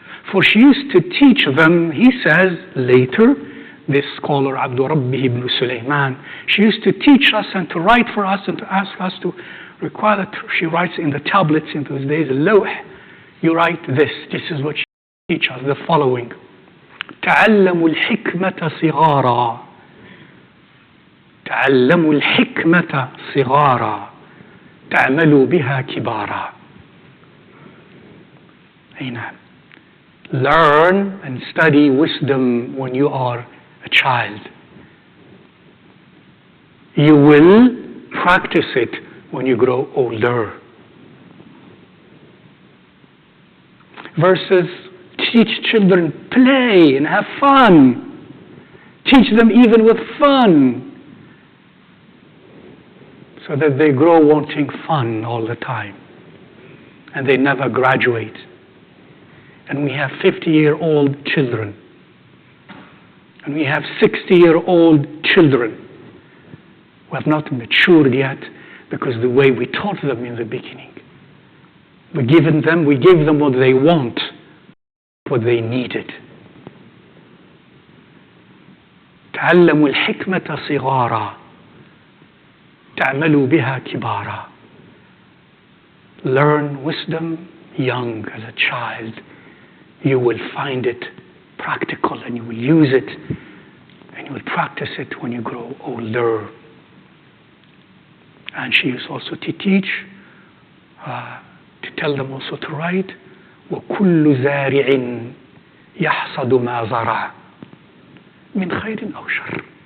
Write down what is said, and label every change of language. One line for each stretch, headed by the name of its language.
English: For she used to teach them, he says later, this scholar Abdul Rabbi ibn Sulaiman, she used to teach us and to write for us and to ask us to require that she writes in the tablets in those days, lawh, you write this is what she teach us, the following.
Arabic: تعلموا الحكمة صغارا تعلموا الحكمة صغارا تعملوا بها كبارا.
English: Learn and study wisdom when you are a child. You will practice it when you grow older. Versus teach children, play and have fun. Teach them even with fun, so that they grow wanting fun all the time and they never graduate. And we have 50-year-old children, and we have 60-year-old children who have not matured yet because the way we taught them in the beginning. We gave them what they want, what they needed.
Arabic: تعلموا الحكمة صغارا تعملوا بها كبارا.
English: Learn wisdom young, as a child. You will find it practical and you will use it and you will practice it when you grow older. And she used also to teach, to tell them also to write,
Arabic: وَكُلُّ زَارِعٍ يَحْصَدُ مَا زَرَعَ مِنْ خَيْرٍ أَوْ شَرٍ.